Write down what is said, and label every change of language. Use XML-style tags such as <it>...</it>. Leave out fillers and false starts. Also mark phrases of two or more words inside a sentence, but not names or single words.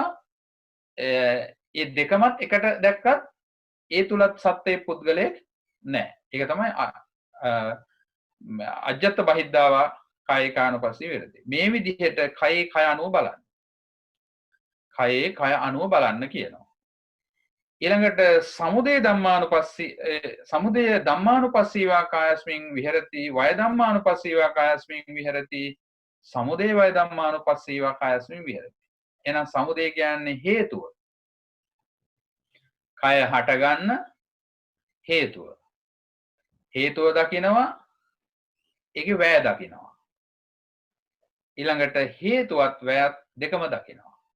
<si>ඒ දෙකමත් එකට දැක්කත් ඒ තුලත් සත්‍යයේ පුද්ගලයෙක් නැහැ. ඒක තමයි</si> <pi>අජ්ජත් බහිද්ධාවා කායිකානුපස්සී විහෙරති.</pi> <si>මේ විදිහට කයේ කය අනුව බලන්න. කයේ කය අනුව බලන්න කියනවා.</si> <pi>ඊළඟට සමුදය ධම්මානුපස්සීවා කායස්මින් විහෙරති වය ධම්මානුපස්සීවා කායස්මින් විහෙරති සමුදය වය ධම්මානුපස්සීවා කායස්මින් විහෙරති.</pi> <si>එහෙනම් සමුදය කියන්නේ හේතුව. කය හටගන්න හේතුව. හේතුව දකිනවා ඒකේ වැය දකිනවා. ඊළඟට හේතුවත් වැයත් දෙකම දකිනවා.</si>